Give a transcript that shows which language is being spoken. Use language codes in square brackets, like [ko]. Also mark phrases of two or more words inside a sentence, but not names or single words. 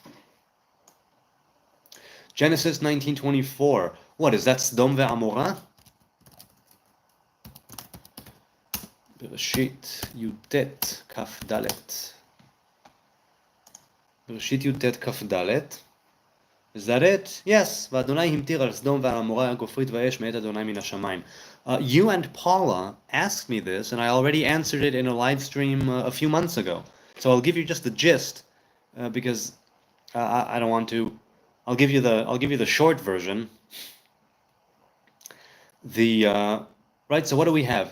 [en] Genesis 19:24. What is that? [he] סדום ועמורה? בראשית יט כף דלת. בראשית יט כף דלת. [en] Is that it? Yes. [he] ויהוה המטיר על סדום ועמורה גפרית ואש מאת יהוה מן השמים. [en] You and Paula asked me this, and I already answered it in a live stream a few months ago. So I'll give you just the gist, because I don't want to. I'll give you the short version. Right. So what do we have?